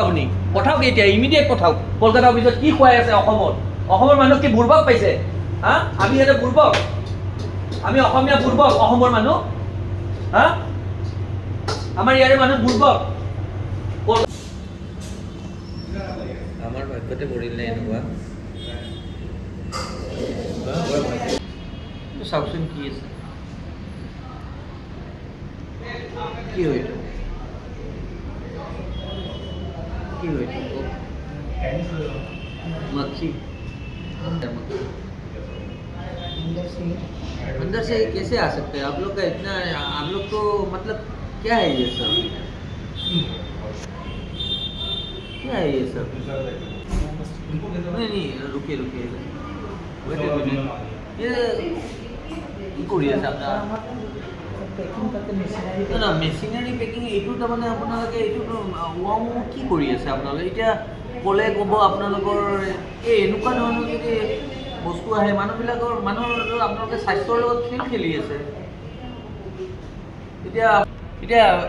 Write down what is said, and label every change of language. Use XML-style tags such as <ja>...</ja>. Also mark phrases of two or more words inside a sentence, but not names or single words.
<as>আপুনি পঠাওক এতিয়া ইমিডিয়েট পঠাওক কলকাতা অফিচত কি খুৱাই আছে অসমৰ মানুহ কি বুৰ্বক পাইছে হা আমি ইয়াতে বুৰ্বক আমি অসমীয়া বুৰ্বক অসমৰ মানুহ হা আমাৰ ইয়াৰে মানুহ বুৰ্বক আমাৰ ভাগ্যতে পৰিলে এনেকুৱা চাওকচোন কি আছে কি হয় मक्खी</as> <hi>अंदर से कैसे आ सकते हैं आप लोग का इतना आप लोग को मतलब क्या है ये सब क्या है ये सब नहीं रुकिए ये कोरिया साहब</hi> <as>না মেচিনাৰী পেকিং এইটো তাৰমানে আপোনালোকে এইটো কি কৰি আছে আপোনালোকে এতিয়া ক'লে ক'ব আপোনালোকৰ এই এনেকুৱা ধৰণৰ যদি বস্তু আহে মানুহৰ আপোনালোকে স্বাস্থ্যৰ লগত খেলি আছে এতিয়া</as>